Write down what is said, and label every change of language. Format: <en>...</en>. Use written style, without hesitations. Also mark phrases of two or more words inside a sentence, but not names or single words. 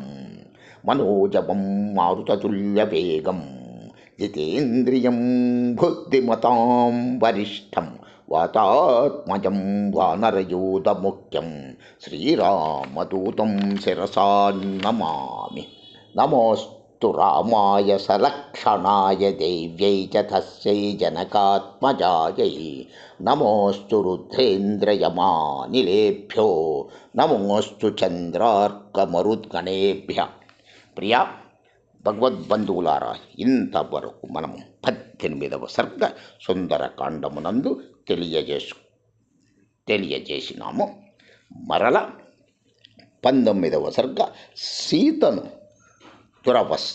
<sa>मनोजवं मारुततुल्यवेगं जितेन्द्रियं बुद्धिमतां वरिष्ठं वातात्मजं वानरयूथमुख्यं श्रीरामदूतं शिरसा नमामि। नमोऽस्तु रामाय सलक्षणाय देव्यै च तस्यै जनकात्मजायै। नमोऽस्तु रुद्रेन्द्रयमानिलेभ्यो नमोऽस्तु చంద్రార్కమరుద్గణేభ్యः.</sa> <te>ప్రియా భగవద్బంధువులారా, ఇంతవరకు మనము 18వ సర్గ సుందరకాండమునందు తెలియజేసినాము. మరల 19వ సర్గ సీతను దురవస్థ.</te>